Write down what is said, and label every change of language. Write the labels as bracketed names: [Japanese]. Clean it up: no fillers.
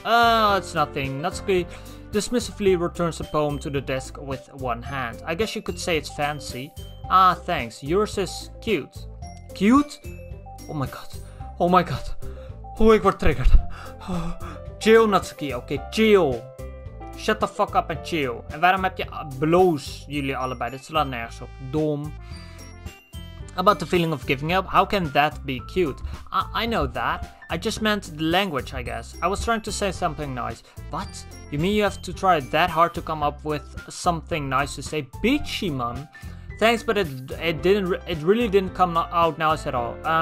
[English] It's nothing. Natsuki dismissively returns the poem to the desk with one hand. I guess you could say it's fancy. Thanks. Yours is cute. Cute? Oh my god. Oh my god. [Dutch] Ik word triggered. Chill, Natsuki. Oké, chill. [English] Shut the fuck up and chill. [Dutch] En waarom heb je bloos, jullie allebei? Dit slaat nergens op. Dom. [English] About the feeling of giving up, how can that be cute? I know that. I just meant the language, I guess. I was trying to say something nice. What? You mean you have to try that hard to come up with something nice to say? Bitchy, man. Thanks, but it really didn't come out nice at all.